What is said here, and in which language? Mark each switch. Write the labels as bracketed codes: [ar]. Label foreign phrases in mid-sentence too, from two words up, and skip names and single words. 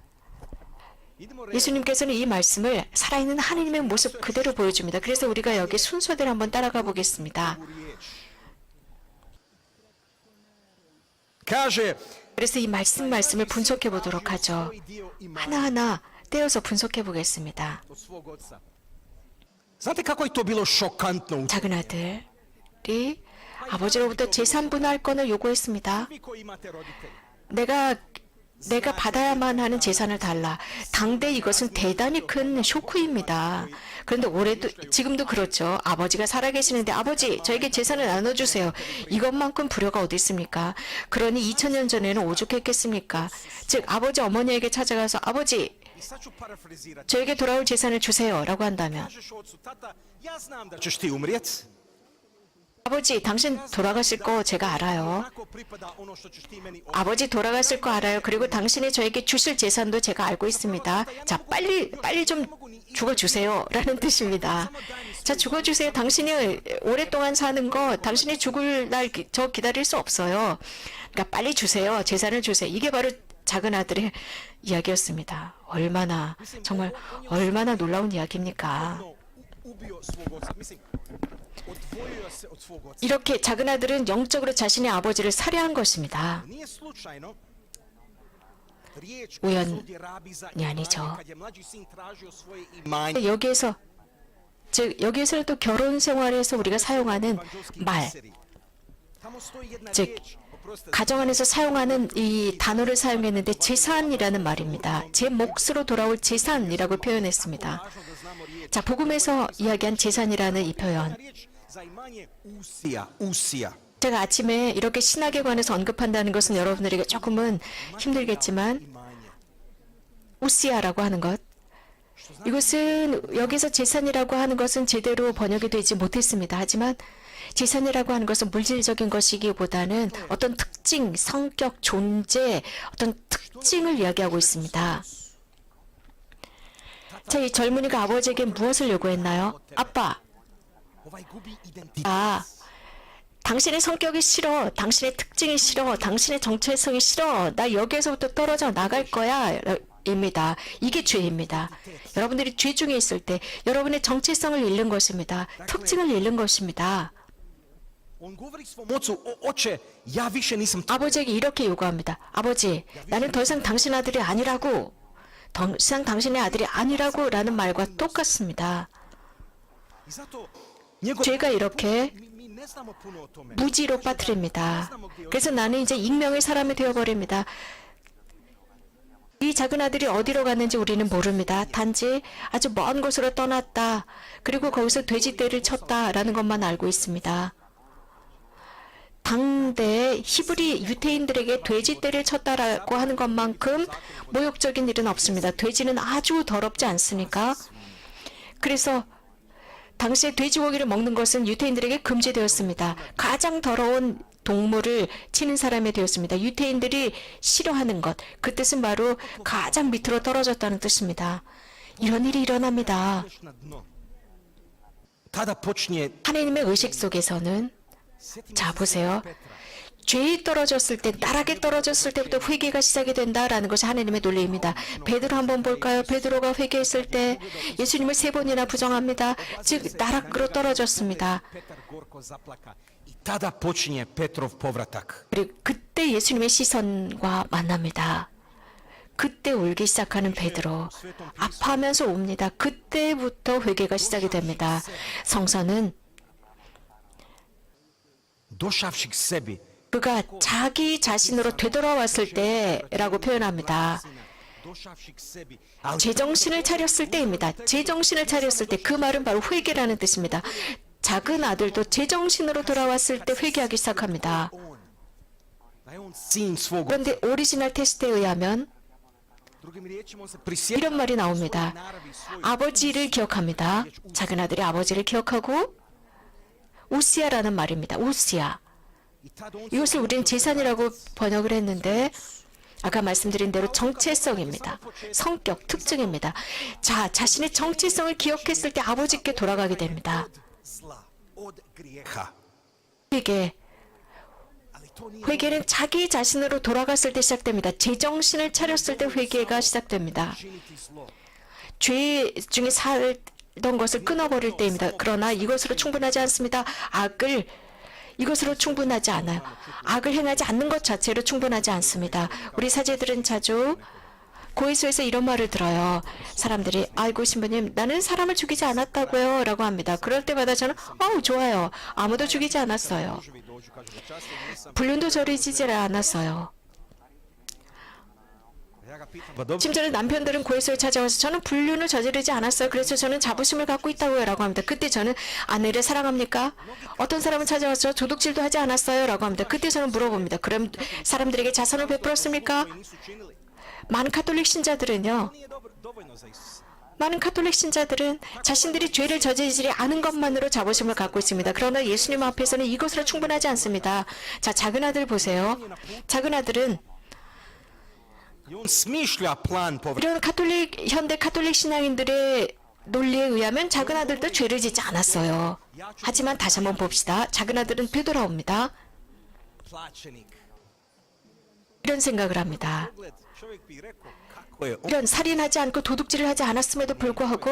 [ko] 예수님께서는 이 말씀을 살아있는 하느님의 모습 그대로 보여줍니다. 그래서 우리가 여기 순서대로 한번 따라가 보겠습니다. 그래서 이 말씀을 분석해 보도록 하죠. 하나하나 떼어서 분석해 보겠습니다. [hr] Znate kako je to bilo šokantno? [ko] 작은 아들이 아버지로부터 재산 분할권을 요구했습니다. [hr] Vi koji imate roditelje. [ko] 내가 받아야만 하는 재산을 달라. 당대 이것은 대단히 큰 쇼크입니다. 그런데 올해도 지금도 그렇죠. 아버지가 살아계시는데 아버지 저에게 재산을 나눠주세요. 이것만큼 불효가 어디 있습니까? 그러니 2000년 전에는 오죽했겠습니까? 즉 아버지 어머니에게 찾아가서 아버지 [hr] I sad ću parafrazirati. [ko] 저에게 돌아올 재산을 주세요 라고 한다면 [hr] Kažeš ocu, tata, ja znam da ćeš ti umrijet. [ko] 아버지 당신 돌아가실 거 제가 알아요. [hr] Onako pripada ono što ćeš ti meni [ko] 아버지 돌아가실 거 알아요. 그리고 당신이 저에게 주실 재산도 제가 알고 있습니다. 자, 빨리 좀 죽어주세요. 라는 뜻입니다. 자, 죽어주세요. 당신이 오랫동안 사는 거, 당신이 죽을 날 저 기다릴 수 없어요. 그러니까 빨리 주세요. 재산을 주세요. 이게 바로 작은 아들의 이야기였습니다. 정말 얼마나 놀라운 이야기입니까? [hr] ubio svog oca. Mislim, odvojio se od svog oca. [ko] 이렇게 작은 아들은 영적으로 자신의 아버지를 살해한 것입니다. [hr] Nije slučajno riječ [ko] 우연이 [hr] koju ovdje rabi za [ko] 아니죠. [hr] imanje, kad je mlađi sin tražio svoje imanje. [ko] 여기에서는 또 결혼 생활에서 우리가 사용하는 말, [hr] Tamo stoji jedna [ko] 즉 [hr] riječ, oprostite, [ko] 가정 안에서 사용하는 이 단어를 사용했는데 재산이라는 말입니다. 제 몫으로 돌아올 재산이라고 표현했습니다. [hr] važno da znamo riječ. [ko] 자, 복음에서 이야기한 재산이라는 이 표현. [hr] Riječ za imanje usija. [ko] 제가 아침에 이렇게 신학에 관해서 언급한다는 것은 여러분들에게 조금은 힘들겠지만 Imanje. 우시아라고 하는 것. 이것은 여기서 재산이라고 하는 것은 제대로 번역이 되지 못했습니다. 하지만 재산이라고 하는 것은 물질적인 것이기보다는 어떤 특징, 성격, 존재, 어떤 특징을 이야기하고 있습니다. 자, 이 젊은이가 아버지에게 무엇을 요구했나요? 아빠, [hr] Ovaj gubi identitet. [ko] 당신의 성격이 싫어. 당신의 특징이 싫어. 당신의 정체성이 싫어. 나 여기에서부터 떨어져 나갈 거야. 입니다. 이게 죄입니다. 여러분들이 죄 중에 있을 때 여러분의 정체성을 잃는 것입니다. 특징을 잃는 것입니다. [hr] On govori svom ocu, oče, ja više nisam [ko] 아버지에게 이렇게 요구합니다. 아버지, 나는 더 이상 당신 아들이 아니라고. 더 이상 당신의 아들이 아니라고 라는 말과 똑같습니다. [hr] I zato njegov [ko] 죄가 이렇게 [hr] mi ne znamo puno o tome. [ko] 무지로 빠뜨립니다. 그래서 나는 이제 익명의 사람이 되어버립니다. 이 작은 아들이 어디로 갔는지 우리는 모릅니다. 단지 아주 먼 곳으로 떠났다. 그리고 거기서 돼지떼를 쳤다라는 것만 알고 있습니다. 당대 히브리 유태인들에게 돼지떼를 쳤다라고 하는 것만큼 모욕적인 일은 없습니다. 돼지는 아주 더럽지 않습니까? 그래서 당시에 돼지고기를 먹는 것은 유태인들에게 금지되었습니다. 가장 더러운 동물을 치는 사람이 되었습니다. 유태인들이 싫어하는 것, 그 뜻은 바로 가장 밑으로 떨어졌다는 뜻입니다. 이런 일이 일어납니다. [hr] Na dno. Tada počinje [ko] 하나님의 의식 속에서는 자 보세요. 죄에 떨어졌을 때, 나락에 떨어졌을 때부터 회개가 시작이 된다라는 것이 하나님의 논리입니다. 베드로 한번 볼까요? 베드로가 회개했을 때 예수님을 3번이나 부정합니다. 즉 나락으로 떨어졌습니다. [hr] Petar gorko zaplaka. I tada počinje Petrov povratak. [ko] 그리고 그때 예수님의 시선과 만납니다. 그때 울기 시작하는 베드로, 아파하면서 옵니다. 그때부터 회개가 시작이 됩니다. 성서는 [hr] došavši k sebi, [ko] 그가 자기 자신으로 되돌아왔을 때라고 표현합니다. [hr] došavši k sebi, ali [ko] 제정신을 차렸을 때입니다. 제정신을 차렸을 때 그 말은 바로 회개라는 뜻입니다. 작은 아들도 제정신으로 돌아왔을 때 회개하기 시작합니다. [hr] da je on sin svog. [ko] 그런데 오리지널 테스트에 의하면 [hr] Drugim riječima, on se prisjetio [ko] 이런 말이 나옵니다. [hr] naravi svoju. [ko] 아버지를 기억합니다. 작은 아들이 아버지를 기억하고 우시아라는 말입니다. 우시아. [hr] I tad on [ko] 이것을 우리는 재산이라고 번역을 했는데 아까 말씀드린 대로 정체성입니다. 성격, 특징입니다. 자, 자신의 정체성을 기억했을 때 아버지께 돌아가게 됩니다. [hr] zla, od grijeha. [ko] 회개, [hr] Ali to nije [ko] 회개는 자기 자신으로 돌아갔을 때 시작됩니다. 제정신을 차렸을 때 회개가 시작됩니다. [hr] činiti zlo. [ko] 죄 중에 살던 것을 끊어버릴 때입니다. 그러나 이것으로 충분하지 않습니다. 이것으로 충분하지 않아요. 악을 행하지 않는 것 자체로 충분하지 않습니다. 우리 사제들은 자주 고해소에서 이런 말을 들어요. 사람들이 아이고 신부님 나는 사람을 죽이지 않았다고요 라고 합니다. 그럴 때마다 저는 좋아요. 아무도 죽이지 않았어요. [hr] Muževi dođu, kažu da častim nisam. [ko] 불륜도 저리지 않았어요. [hr] Ja ga pitam, pa dobro, [ko] 심지어는 남편들은 고해소에 찾아와서 저는 불륜을 저지르지 않았어요. 그래서 저는 자부심을 갖고 있다고요 라고 합니다. 그때 저는 아내를 사랑합니까? 어떤 사람은 찾아와서 도둑질도 하지 않았어요 라고 합니다. 그때 저는 물어봅니다. 그럼 사람들에게 자선을 베풀었습니까? [hr] nisu činili. [ko] 많은 카톨릭 신자들은요. [hr] Nije dovoljno za Isusa. [ko] 많은 카톨릭 신자들은 자신들이 죄를 저지르지 않은 것만으로 자부심을 갖고 있습니다. 그러나 예수님 앞에서는 이것으로 충분하지 않습니다. 자, 작은 아들 보세요. 작은 아들은 [hr] I on smišlja plan povratka. [ko] 이런 현대 카톨릭 신앙인들의 논리에 의하면 작은 아들도 죄를 짓지 않았어요. 하지만 다시 한번 봅시다. 작은 아들은 되돌아옵니다. Plaćenik. 이런 생각을 합니다. [hr] Pogled, čovjek bi rekao kako je on [ko] 이런 살인하지 않고 도둑질을 하지 않았음에도 불구하고